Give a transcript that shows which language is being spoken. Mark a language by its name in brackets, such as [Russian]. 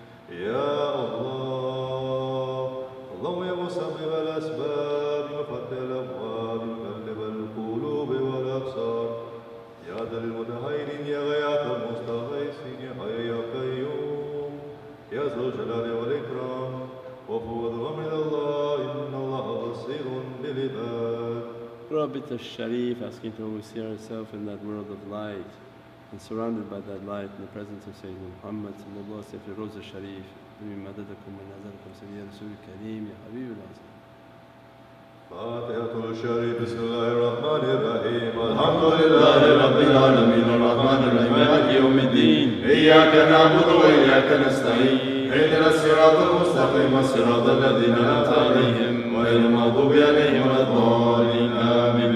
[Arabic] يا الله اللهم يا مسبب الأسباب مفتح الأبواب مقلب القلوب والأبصار. يا ذا المتهينين يا غياث المستغيثين يا حي يا قيوم يا ذا الجلال والإكرام. وفوض من الله إن الله بصير بالعباد. [English] Rabbit al-Sharif, asking to always see ourselves in that world of light and surrounded by that light in the presence of Sayyidina Muhammad sallallahu alayhi wa sallam, Roza Sharif. [Arabic] بمددكم ونظركم سيدي يا رسول الكريم يا حبيب العظيم. فاتحة الشريف. بسم الله الرحمن الرحيم. الحمد لله رب العالمين الرحمن الرحيم مالك يوم الدين. إياك نعبد وإياك نستعين. اهدنا الصراط المستقيم صراط الذين أنعمت عليهم غير المغضوب عليهم ولا الضالين آمين.